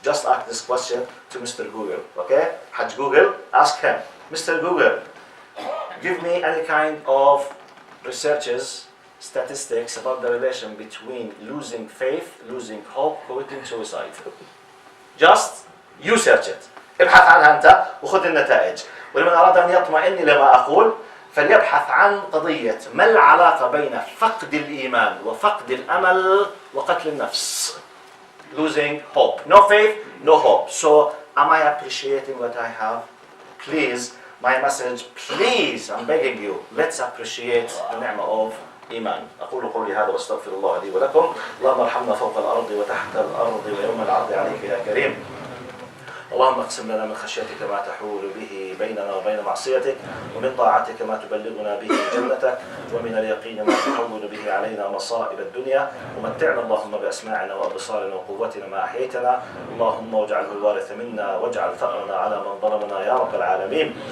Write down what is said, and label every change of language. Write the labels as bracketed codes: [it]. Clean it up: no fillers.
[en] Just ask this question to Mr. Google. Okay? Hajj Google, ask him, Mr. Google, give me any kind of researches, statistics about the relation between losing faith, losing hope, committing suicide. Just you search it. [ar] ابحث عنها أنت وخذ النتائج. ولمن أراد أن يطمئن لما أقول فليبحث عن قضية ما العلاقة بين فقد الإيمان وفقد الأمل وقتل النفس. [en] Losing hope. No faith, no hope. So, am I appreciating what I have? Please, my message, please, I'm begging you, let's appreciate the ni'mah of إيمان. [ar] أقول قولي هذا واستغفر الله لي ولكم. اللهم ارحمنا فوق الأرض وتحت الأرض ويوم العرض عليك يا كريم. اللهم اقسم لنا من خشيتك ما تحول به بيننا وبين معصيتك ومن طاعتك ما تبلغنا به جنتك ومن اليقين ما تحول به علينا مصائب الدنيا ومتعنا اللهم بأسماعنا وأبصارنا وقوتنا ما أحييتنا اللهم واجعله الوارث منا واجعل ثأرنا على من ظلمنا يا رب العالمين.